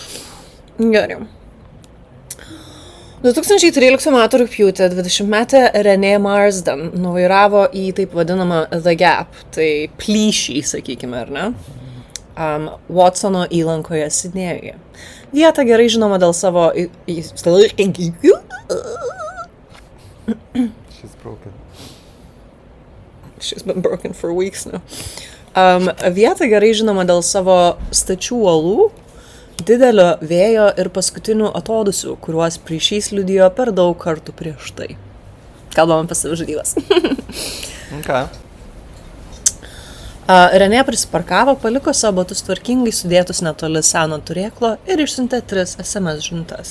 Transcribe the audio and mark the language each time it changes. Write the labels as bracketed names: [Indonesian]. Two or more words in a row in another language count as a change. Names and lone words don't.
[Lithuanian] Gerai. 2013 m. rugpjūtį 20-metė Renee Marsden nuvairavo į taip vadinamą The Gap, tai plyšį, sakykime, ar ne? Watsono įlankoje Sidnėjuje. Vieta gerai žinoma dėl savo [English] She's broken. She's been broken for weeks now. [Lithuanian] Vieta gerai žinoma dėl savo stačių uolų, didelio vėjo ir paskutinių atodusių, kuriuos plyšys liudijo per daug kartų prieš tai. Kalbam apie savižudybes. Okay. Renė prisiparkavo, paliko savo batus tvarkingai sudėtus netoli seno turėklo ir išsiuntė 3 SMS žinutes.